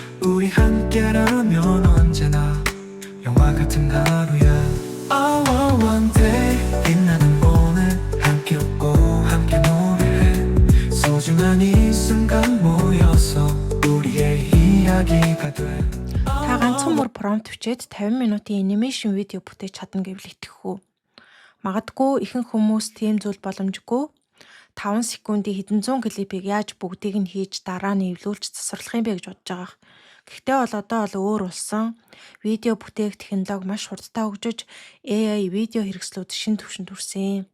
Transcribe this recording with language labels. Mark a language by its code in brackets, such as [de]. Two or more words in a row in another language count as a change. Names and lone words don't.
[ko] 우리 함께라면 언제나 영화 같은 하루야. [en] Oh, one day [ko] 빛나는 오늘 함께 웃고 함께 노래해. 소중한 이 순간 모여서 우리의 이야기가 돼. [mn] Та ганцхан мөр промпт бичээд 50 минутын анимашн видео бүтээж чадна гэвэл итгэх үү? Магадгүй ихэнх хүмүүс тийм зүйл боломжгүй. 5 секундын хэдэн зуун клипийг яаж бүгдийг нь хийж дараа нь эвлүүлж засварлах юм бэ гэж бодож байгаа. Гэхдээ одоо бол өөр болсон. Видео бүтээх технологи маш хурдтай хөгжиж AI видео хэрэгслүүд шинэ түвшинд хүрсэн.